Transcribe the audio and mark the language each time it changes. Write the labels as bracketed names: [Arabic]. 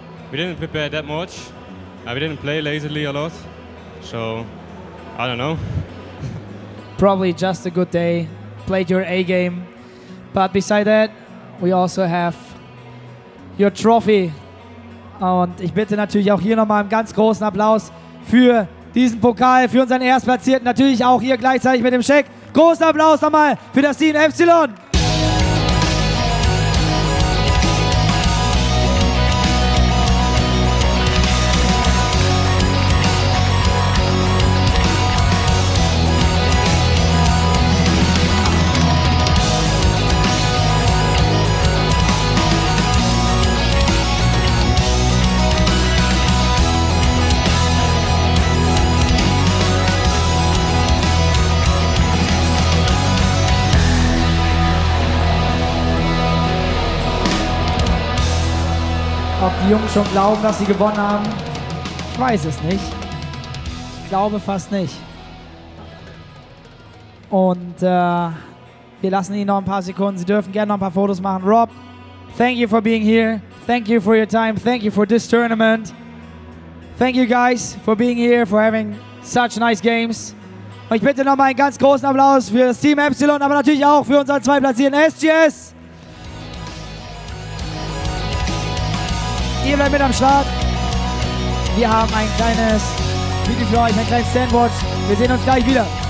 [English] We didn't prepare that much. We didn't play lazily a lot, so I don't know. Probably just a good day. Played your A game, but beside that, we also have your trophy. [German] Und ich bitte natürlich auch hier nochmal einen ganz großen Applaus für diesen Pokal, für unseren Erstplatzierten. Natürlich auch hier gleichzeitig mit dem Scheck. Großen Applaus nochmal für das Team Epsilon. Ob die Jungs schon glauben, dass sie gewonnen haben? Ich weiß es nicht. Ich glaube fast nicht. Und wir lassen ihnen noch ein paar Sekunden. Sie dürfen gerne noch ein paar Fotos machen. [English] Rob, thank you for being here. Thank you for your time. Thank you for this tournament. Thank you guys for being here, for having such nice games. [German] Und ich bitte nochmal einen ganz großen Applaus für das Team Epsilon, aber natürlich auch für unseren Zweitplatzierten sGs. Ihr bleibt mit am Start. Wir haben ein kleines Video für euch, ein kleines Sandwich. Wir sehen uns gleich wieder.